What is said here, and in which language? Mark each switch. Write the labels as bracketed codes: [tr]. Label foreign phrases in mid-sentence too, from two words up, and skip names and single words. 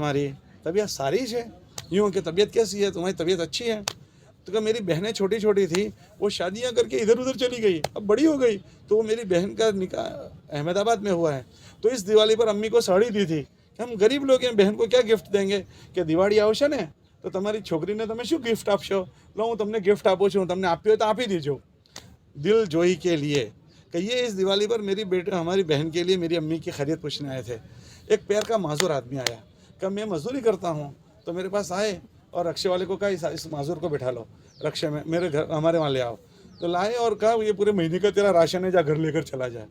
[ur] طبیعت ساری ہے. یوں کہ طبیعت کیسی ہے؟ تمہاری طبیعت اچھی ہے. تو کہ میری بہنیں چھوٹی چھوٹی تھی، وہ شادیاں کر کے ادھر ادھر چلی گئی، اب بڑی ہو گئی، تو وہ میری بہن کا نکاح احمد آباد میں ہوا ہے، تو اس دیوالی پر امی کو ساڑی دی تھی کہ ہم غریب لوگ ہیں، بہن کو کیا گفٹ دیں گے کہ [gu] دیواળી આવશે ને તો તમારી છોકરીને તમે શું ગિફ્ટ આપશો, લો હું તમને ગિફ્ટ આપું છું, તમને આપી હોય તો આપી દીજો [ur] دل جوئی کے لیے. کہ یہ اس دیوالی پر میری بیٹے ہماری بہن کے لیے میری امی کی خیریت پوچھنے آئے تھے. ایک پیر کا معذور آدمی آیا کہ میں مزدوری کرتا ہوں، تو میرے پاس آئے اور رکشے والے کو کہا اس معذور کو بٹھا لو رکشے میں، میرے گھر ہمارے وہاں لے آؤ. تو لائے اور کہا یہ پورے مہینے کا تیرا راشن ہے، جا گھر لے کر چلا جائے.